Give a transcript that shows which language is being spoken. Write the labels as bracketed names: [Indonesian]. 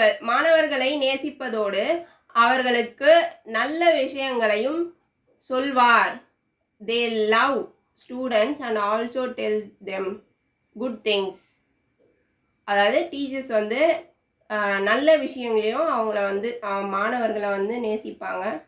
[Tamil] மாணவர்களை நேசிப்பதோடு அவர்களுக்கு நல்ல விஷயங்களையும் சொல்வார். [English] They love students and also tell them good things. [Tamil] அதாவது டீச்சர்ஸ் நல்ல விஷயங்களையும் அவங்கள மாணவர்களை நேசிப்பாங்க.